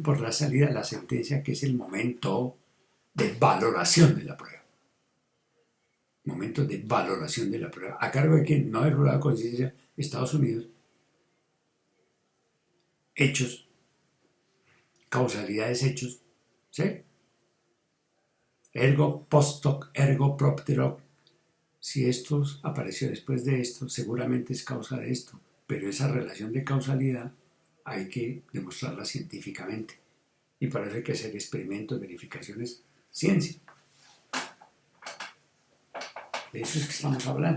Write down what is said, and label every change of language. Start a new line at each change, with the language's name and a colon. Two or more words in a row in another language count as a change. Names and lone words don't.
Spanish: Por la salida la sentencia, que es el momento de valoración de la prueba. Momento de valoración de la prueba. ¿A cargo de quién? No del jurado de conciencia, Estados Unidos. Hechos, causalidades hechos, ¿sí?
Latin: Ergo post hoc, ergo propter hoc.
Spanish: Si esto apareció después de esto, seguramente es causa de esto, pero esa relación de causalidad hay que demostrarla científicamente y para eso hay que hacer experimentos, verificaciones, ciencia. De eso es que estamos hablando.